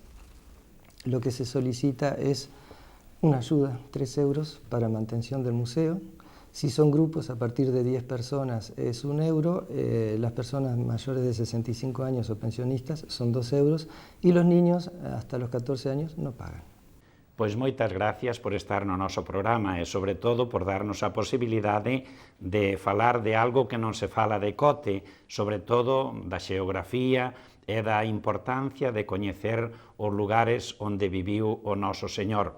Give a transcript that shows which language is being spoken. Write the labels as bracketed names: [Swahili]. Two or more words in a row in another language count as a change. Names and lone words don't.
[Spanish] Lo que se solicita es una ayuda, 3 euros para mantención del museo. Si son grupos a partir de 10 personas es 1 euro, las personas mayores de 65 años o pensionistas son 2 euros y los niños hasta los 14 años no pagan. [Galician] Pois moitas gracias por estar no noso programa e, sobre todo, por darnos a posibilidade de falar de algo que non se fala de cote, sobre todo da xeografía e da importancia de coñecer os lugares onde viviu o noso Señor.